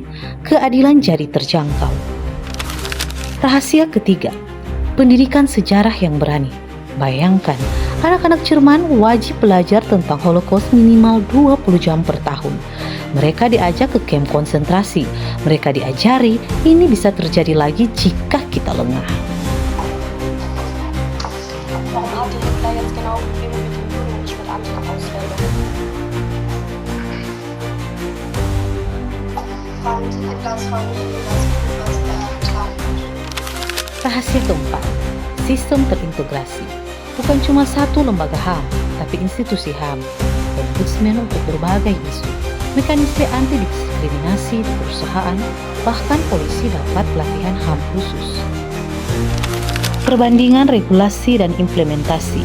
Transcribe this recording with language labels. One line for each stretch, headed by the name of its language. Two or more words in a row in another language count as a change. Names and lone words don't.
Indonesian: Keadilan jadi terjangkau. Rahasia ketiga, pendidikan sejarah yang berani. Bayangkan, anak-anak Jerman wajib belajar tentang Holocaust minimal 20 jam per tahun. Mereka diajak ke kamp konsentrasi. Mereka diajari ini bisa terjadi lagi jika kita lengah.
German: Warum hat die Hitler jetzt genau immer mit dem Juden und nicht mit anderen Ausländern? Fand Hitlers Familie das gut, was er getan hat?
Indonesian: Rahasia keempat, sistem terintegrasi. Bukan cuma satu lembaga HAM, tapi institusi HAM, ombudsman untuk berbagai isu, mekanisme anti diskriminasi di perusahaan, bahkan polisi dapat pelatihan HAM khusus. Perbandingan regulasi dan implementasi.